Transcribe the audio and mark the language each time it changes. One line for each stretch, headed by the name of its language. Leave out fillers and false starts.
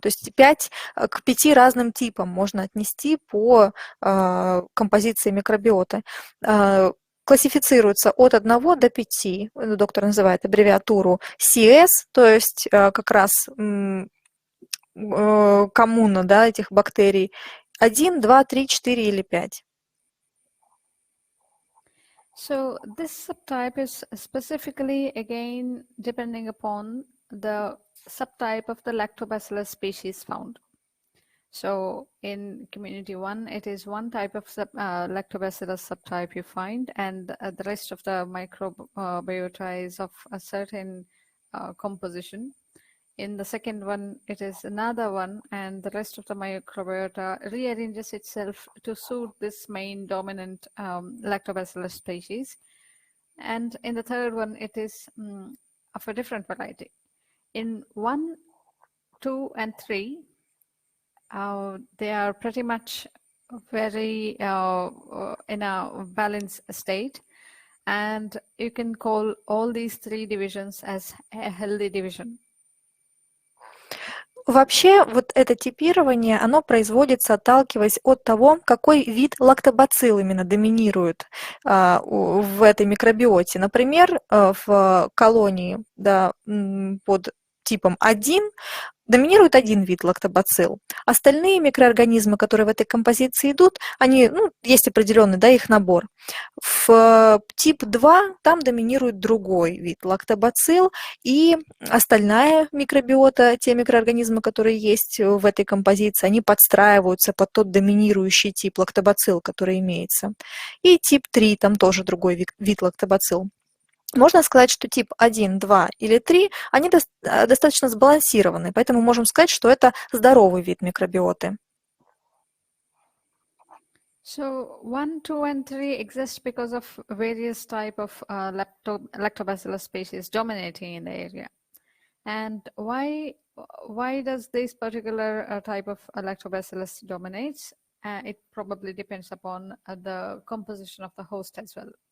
Russian: То есть к 5 разным типам можно отнести по композиции микробиоты. Классифицируется от 1 до 5. Доктор называет аббревиатуру CS, то есть как раз коммуна, да, этих бактерий. 1, 2, 3, 4 или 5.
English: So this subtype is specifically, again, depending upon the subtype of the lactobacillus species found. So in community 1, it is one type of lactobacillus subtype you find, and the rest of the microbiota is of a certain composition. In the second one, it is another one, and the rest of the microbiota rearranges itself to suit this main dominant lactobacillus species. And in the third one, it is of a different variety. In 1, 2, and 3, they are pretty much very in a balanced state. And you can call all these 3 divisions as a healthy division.
Russian: Вообще, вот это типирование, оно производится, отталкиваясь от того, какой вид лактобацилл именно доминирует в этой микробиоте. Например, в колонии, да, под типом 1 доминирует один вид лактобацилл. Остальные микроорганизмы, которые в этой композиции идут, они, есть определенный, да, их набор. В тип 2 там доминирует другой вид лактобацилл, и остальная микробиота, те микроорганизмы, которые есть в этой композиции, они подстраиваются под тот доминирующий тип лактобацилл, который имеется. И тип 3, там тоже другой вид лактобацилл. Можно сказать, что тип 1, 2 или 3, они достаточно сбалансированы, поэтому можем сказать, что это здоровый вид микробиоты.
English: So 1, 2, and 3 exist because of various type of lactobacillus species dominating in the area. And why does this particular type of lactobacillus dominates? It probably depends upon the composition of the host as well.